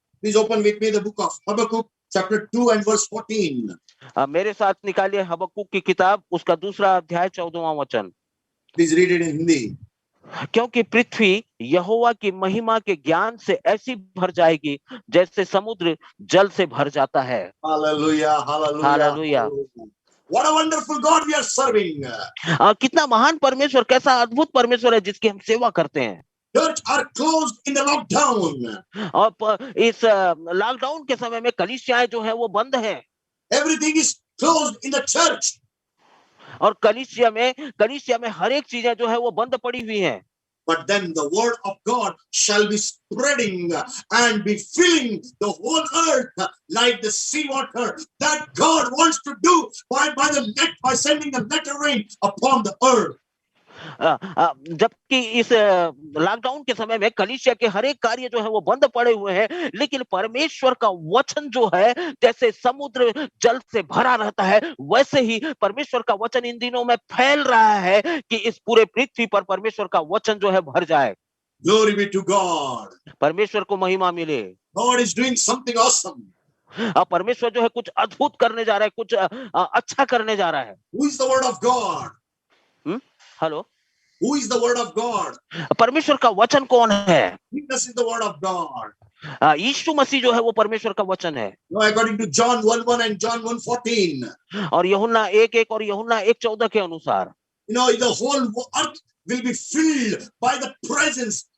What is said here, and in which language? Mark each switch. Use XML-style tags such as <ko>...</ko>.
<en>Please open with me the book of Habakkuk, chapter 2 and verse 14.</en> <hi>मेरे साथ निकालिए हबक्कुक की किताब, उसका दूसरा अध्याय 14वां वचन।</hi> <en>Please read it in Hindi.</en> <hi>क्योंकि पृथ्वी यहोवा की महिमा के ज्ञान से ऐसी भर जाएगी जैसे समुद्र जल से भर जाता है।</hi> <en>Hallelujah, hallelujah, Hallelujah. What a wonderful God we are serving.</en> <hi>कितना महान परमेश्वर, कैसा अद्भुत परमेश्वर है जिसकी हम सेवा करते हैं।</hi> <en>Church are closed in the lockdown.</en> <hi>और इस लॉकडाउन के समय में कलीसियाएं जो है वो बंद है।</hi> <en>Everything is closed in the church.</en> <hi>और कलीसिया में हर एक चीजें जो है वो बंद पड़ी हुई हैं।</hi> <en>But then the word of God shall be spreading and be filling the whole earth like the sea water that God wants to do by sending the latter rain upon the earth.</en> <hi>जबकि इस lockdown के समय में कलीसिया के हर एक कार्य जो है वो बंद पड़े हुए हैं, लेकिन परमेश्वर का वचन जो है जैसे समुद्र जल से भरा रहता है, वैसे ही परमेश्वर का वचन इन दिनों में फैल रहा है कि इस पूरे पृथ्वी पर परमेश्वर का वचन जो है भर जाए।</hi> <en>Glory be to God.</en> <hi>परमेश्वर को महिमा मिले।</hi> <en>God is doing something awesome.</en> <hi>परमेश्वर जो है कुछ अद्भुत करने जा रहा है, कुछ अच्छा करने जा रहा है।</hi> <en>Who is the word of God? Hello, Who is the word of God?</en> <hi>परमेश्वर का वचन कौन है?</hi> <en>Jesus is the word of God.</en> <hi>यीशु मसीह जो है वो परमेश्वर का वचन है।</hi> <en>No, according to John 1:1 and John 1:14.</en> <hi>और यूहन्ना 1:1 और यूहन्ना 1:14 के अनुसार</hi> <en>The whole earth will be filled by the presence</en>